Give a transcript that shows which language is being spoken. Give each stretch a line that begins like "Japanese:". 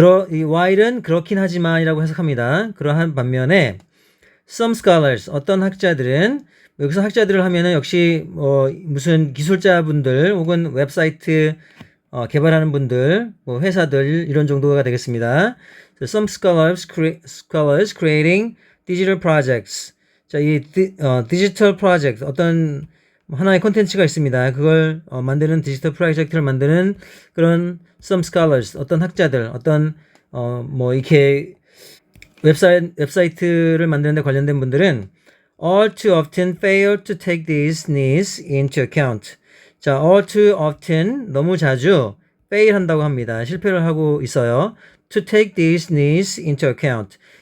Korean: 이 while은 그렇긴 하지만이라고 해석합니다. 그러한 반면에
English: some scholars
Korean: 어떤 학자들은 여기서 학자들을 하면은 역시 무슨 기술자분들 혹은 웹사이트 개발하는 분들, 뭐 회사들 이런 정도가 되겠습니다.
English: So some scholars creating digital projects.
Korean: 자, 이 디지털 프로젝트 어떤 하나의 콘텐츠가 있습니다. 그걸 만드는 디지털 프로젝트를 만드는 그런
English: some scholars
Korean: 어떤 학자들 어떤 뭐 이렇게 웹사이트를 만드는 데 관련된 분들은
English: all too often fail to take these needs into account.
Korean: 자,
English: all too often
Korean: 너무 자주 fail 한다고 합니다. 실패를 하고 있어요.
English: to take these needs into account.